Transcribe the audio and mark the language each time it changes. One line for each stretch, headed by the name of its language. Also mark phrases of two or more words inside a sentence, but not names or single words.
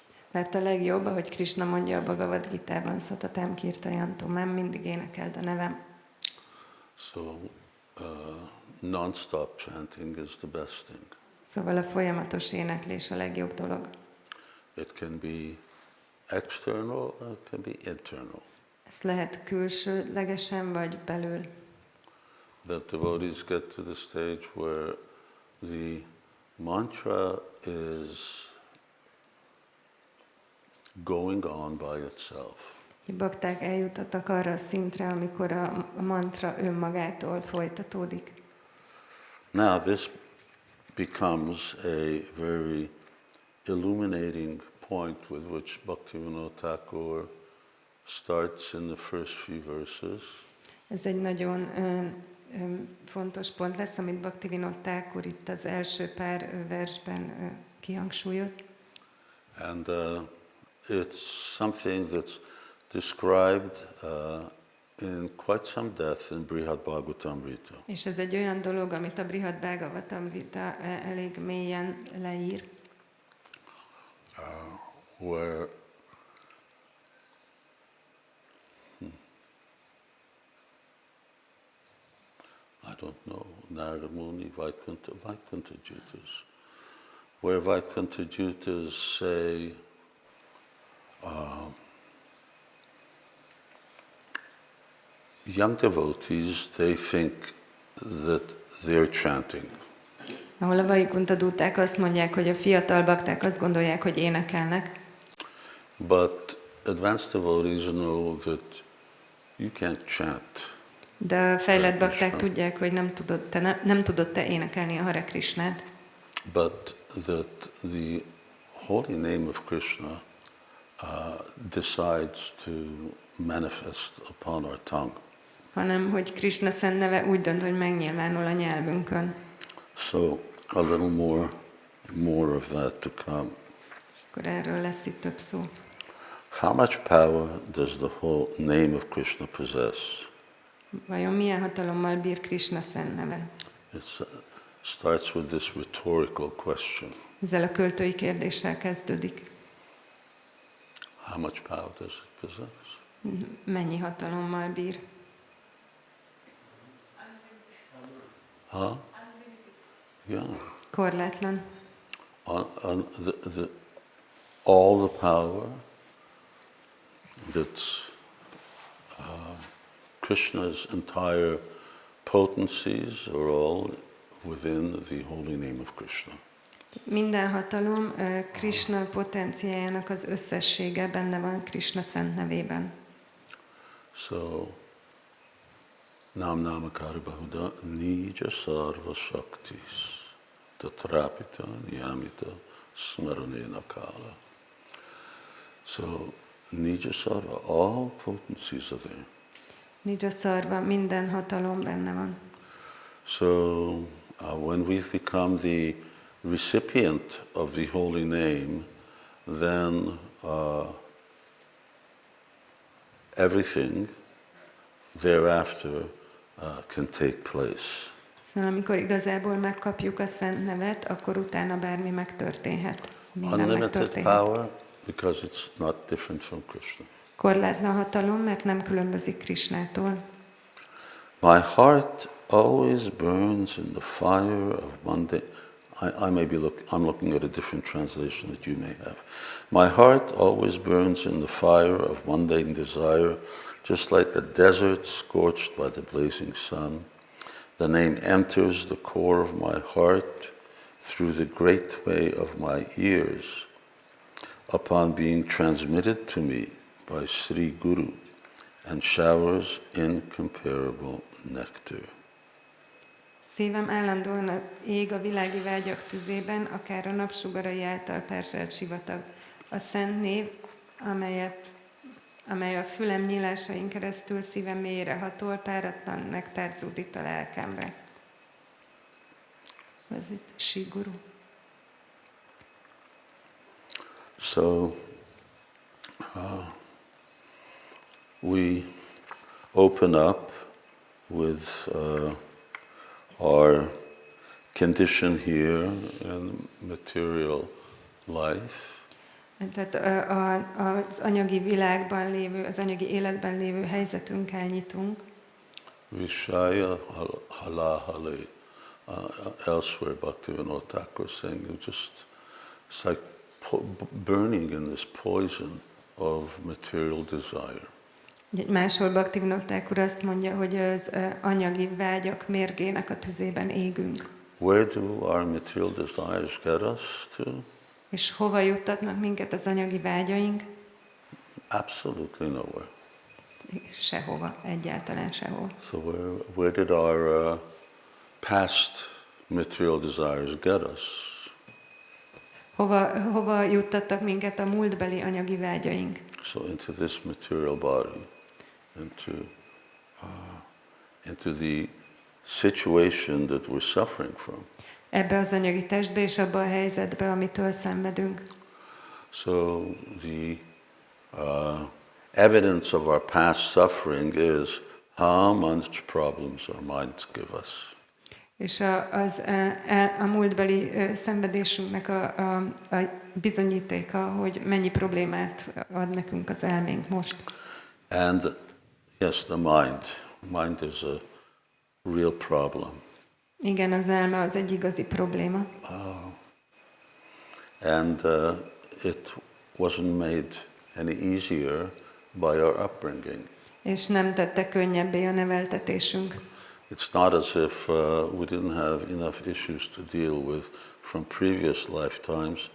Hungarian: Mert a legjobb, ahogy Krishna mondja a Bhagavad Gitában,
Sanskrit: सततं कीर्तयन्तो माम्,
Hungarian: mindig énekeld a nevem.
English: So non-stop chanting is the best thing.
Hungarian: Szóval a folyamatos éneklés a legjobb dolog.
English: It can be external, it can be internal.
Hungarian: Ez lehet külsőlegesen, vagy belül.
English: That devotees get to the stage where the mantra is going on by itself.
Hungarian: Bakták eljutottak arra a szintre, amikor a mantra önmagától folytatódik.
English: Now this becomes a very illuminating point with which Bhaktivinoda Thakur starts in the first few verses.
Hungarian: Ez egy nagyon fontos pont lesz, amit Bhaktivinoda Thakur itt az első pár versben kihangsúlyoz.
English: And it's something that's described in quite some depth in Brihad Bhagavatamrita.
Hungarian: És ez egy olyan dolog, amit a Brihad Bhagavatamrita elég mélyen leír.
English: Where I don't know, Narada Muni, Vaikuntha Jutas, where Vaikuntha Jutas say, young devotees, they think that they're chanting.
Hungarian: Ahol a Vaikuntha Dúták azt mondják, hogy a fiatal bakták azt gondolják, hogy énekelnek.
English: But advanced devotees know that you can't chant.
Hungarian: De a fejlett bakták tudják, hogy nem tudod te énekelni a Hare Krishnát.
English: But that the holy name of Krishna decides to manifest upon our tongue.
Hungarian: Hanem, hogy Krishna szent neve úgy dönt, hogy megnyilvánul a nyelvünkön.
English: So a little more of that to come.
Hungarian: Akkor erről lesz itt több szó.
English: How much power does the whole name of Krishna possess?
Hungarian: Vajon milyen hatalommal bír Krishna szent neve?
English: It starts with this rhetorical question.
Hungarian: Ezzel a költői kérdéssel kezdődik.
English: How much power does it possess?
Hungarian: Mennyi hatalommal bír? Huh?
English: Yeah.
Hungarian: Korlátlan.
English: All the power that's Krishna's entire potencies are all within the holy name of Krishna.
Hungarian: Minden hatalom Krishna potenciájának az összessége benne van Krishna szent nevében.
Sanskrit: So, नाम-माहात्म्य निज सर्व शक्तिस् तत्रार्पिता नियमित स्मरणेन काल. So, निज सर्व,
English: all potencies are there.
Sanskrit: निज सर्व,
Hungarian: minden hatalom benne van.
English: So, when we've become the recipient of the holy name, then everything thereafter can take place.
Hungarian: Szóval amikor igazából megkapjuk a szent nevet, akkor utána bármi megtörténhet.
English: Unlimited power, because it's not different from Krishna.
Hungarian: Korlátlan hatalom, mert nem különbözik Krishnától.
English: My heart always burns in the fire of mundane. I'm looking at a different translation that you may have. My heart always burns in the fire of mundane desire, just like a desert scorched by the blazing sun. The name enters the core of my heart through the great way of my ears, upon being transmitted to me by Sri Guru, and showers incomparable nectar.
Hungarian: Szívem állandóan ég a világi vágyak tüzében, akár a napsugarai által perzselt sivatag. A szent név, amely a fülem nyílásain keresztül szívem mélyére hatol, páratlan nektár zúdít a lelkemre. Ez itt Siguru.
English: So we open up with our condition here in material life.
Hungarian: Tehát az anyagi világban lévő, az anyagi életben lévő helyzetünkkel nyitunk.
Sanskrit: विषय हलाहले.
English: Elsewhere, Bhaktivinoda Thakur saying, it's like burning in this poison of material desire.
Hungarian: Máshol Bhaktivinoda Thakur azt mondja, hogy az anyagi vágyak mérgének a tüzében égünk.
English: Where do our material desires get us to?
Hungarian: És hova juttatnak minket az anyagi vágyaink?
English: Absolutely nowhere.
Hungarian: Sehova, egyáltalán sehova.
English: So where did our past material desires get us?
Hungarian: Hova juttattak minket a múltbeli anyagi vágyaink?
English: So into this material body, into the situation that we're suffering from.
Hungarian: Ebbe az anyagi testbe és abba a helyzetbe, amitől szenvedünk.
English: So the evidence of our past suffering is how much problems our minds give us.
Hungarian: És a múltbeli szenvedésünknek a bizonyítéka, hogy mennyi problémát ad nekünk az elménk most.
English: And yes, the mind is a real problem.
Hungarian: Igen, az elme az egy igazi probléma.
English: And it wasn't made any easier by our upbringing.
Hungarian: És nem tette könnyebbé a neveltetésünk.
English: It's not as if we didn't have enough issues to deal with from previous lifetimes.